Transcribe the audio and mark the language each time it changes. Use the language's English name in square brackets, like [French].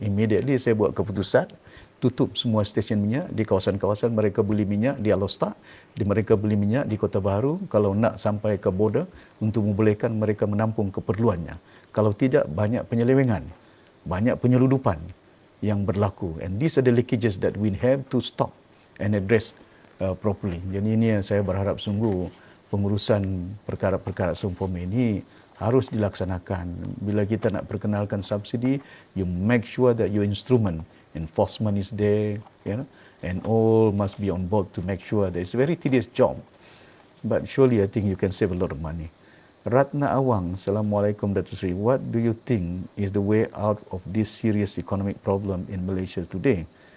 [Malay] Immediately saya buat keputusan, tutup semua stesen minyak di kawasan-kawasan mereka beli minyak di Alostar, mereka beli minyak di Kota Baru. Kalau nak sampai ke border, untuk membolehkan mereka menampung keperluannya. Kalau tidak, banyak penyelewengan, banyak penyeludupan yang berlaku. [English] And these are the leakages that we have to stop and address properly. [Malay] Jadi ini yang saya berharap sungguh pengurusan perkara-perkara seumpama ini harus dilaksanakan. Bila kita nak perkenalkan subsidi, [English] you make sure that your instrument enforcement is there, you know, and all must be on board to make sure that it's a very tedious job. But surely I think you can save a lot of money. Ratna Awang, Assalamualaikum Datuk Seri. What do you think is the way out of this serious economic problem in Malaysia today?